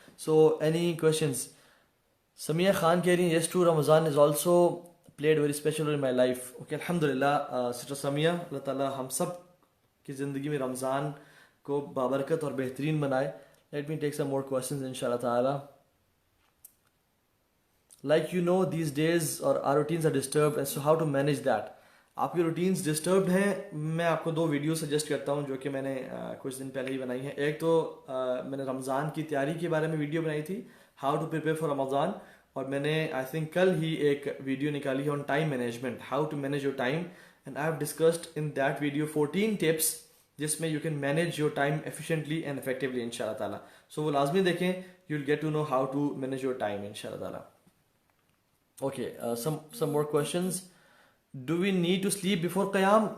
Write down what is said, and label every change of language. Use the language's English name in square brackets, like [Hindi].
[English] So any questions? [Hindi] Samiya Khan कह रही हैं, [English] Yes true, Ramzan is also played very special in my life. [Hindi] Okay, अल्हम्दुलिल्लाह sister Samiya, अल्लाह ताला हम सब की ज़िंदगी में रमज़ान को बाबरकत और बेहतरीन बनाए। [English] Let me take some more questions इंशाअल्लाह ताला। Like you know, these days our routines are disturbed, and so how to manage that? [Hindi] आपकी रूटीन्स डिस्टर्ब्ड हैं। मैं आपको 2 वीडियो सजेस्ट करता हूँ जो कि मैंने कुछ दिन पहले ही बनाई है। एक तो मैंने रमज़ान की तैयारी के बारे में वीडियो बनाई थी, [English] how to prepare for Ramzan, और मैंने I think [Hindi] कल ही एक वीडियो निकाली है [English] On time management, how to manage your time, and I have discussed in that video 14 tips जिसमें you can manage your time efficiently and effectively इंशाल्लाह ताला। [Hindi] सो वो लाजमी देखें, [English] You will get to know how to manage your time इंशाल्लाह ताला। Okay, some more questions. Do we need to sleep before qiyam?